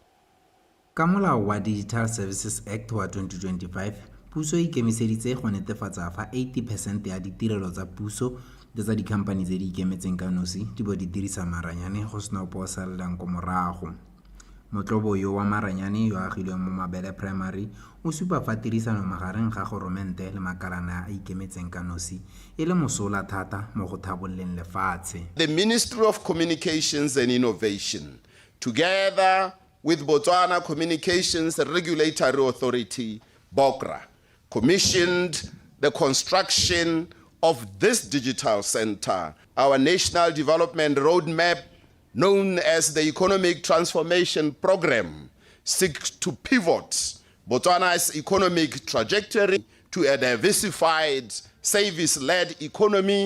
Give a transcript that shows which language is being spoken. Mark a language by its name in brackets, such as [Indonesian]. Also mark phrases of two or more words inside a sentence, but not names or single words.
[Tswana] Ka molao wa Digital Services Act wa 2025 puso e ikemiseditse go netefatsa fa 80% ya ditirelo tsa puso le tsa dikhampani tse di ikemetseng ka nosi di bo di dirisa maranyane go sena opo sallang ko morago. Motlobo yo wa maranyane yo agilweng mo Mabele Primary o supa fa tirisano magareng ga goromente le makalana a ikemetseng ka nosi e le mosola thata mo go thabolleng lefatshe. [English] The Ministry of Communications and Innovation, together with Botswana Communications Regulatory Authority, BOCRA, commissioned the construction of this digital center. Our National Development Roadmap, known as the Economic Transformation Program, seeks to pivot Botswana's economic trajectory to a diversified, service-led economy.